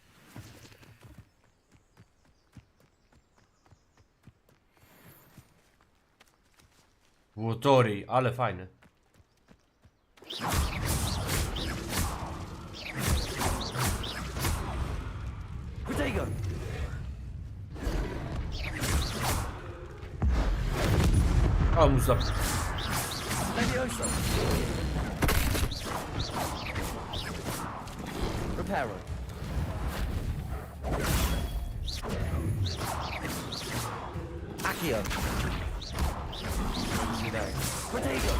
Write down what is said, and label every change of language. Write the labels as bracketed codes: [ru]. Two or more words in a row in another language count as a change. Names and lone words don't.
[pl] Łotori, ale fajne. Potato. O, mu zap... Levioso. Reparo. Accio. Potato.